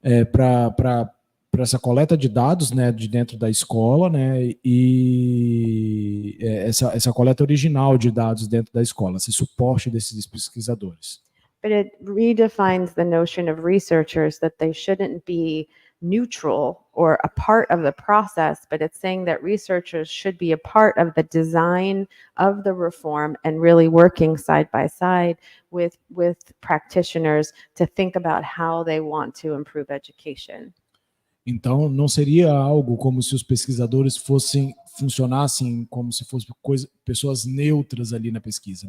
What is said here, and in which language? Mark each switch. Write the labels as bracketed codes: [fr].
[pt] Para essa coleta de dados, né, de dentro da escola, né, e essa coleta original de dados dentro da escola, esse suporte desses pesquisadores. [en] But it redefines the notion of researchers that they shouldn't be neutral or a part of the process, but it's saying that researchers should be a part of the design of the reform and really working side by side with practitioners to think about how they want to improve education. [pt] Então, não seria algo como se os pesquisadores funcionassem como se fossem pessoas neutras ali na pesquisa.